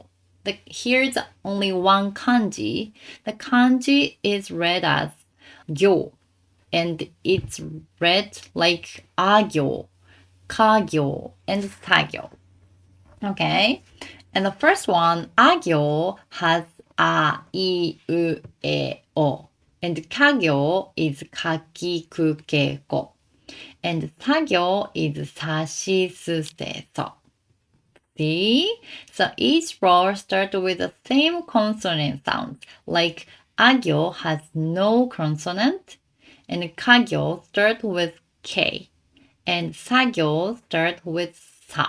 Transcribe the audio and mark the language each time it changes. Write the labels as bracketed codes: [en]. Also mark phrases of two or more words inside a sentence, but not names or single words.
[en] Here's only one kanji. The kanji is read as gyo, and it's read like [ja] agyo, kagyo, [en] and sagyo. Okay? And the first one, agyo, has a, I, u, e, o. And kagyo is [ja] kaki, ku, ke, ko. [en] And sagyo is [ja] sashi, su, se, so. [en] See? So each row starts with the same consonant sounds. Like agyo has no consonant, and kagyo starts with k, and sagyo starts with sa.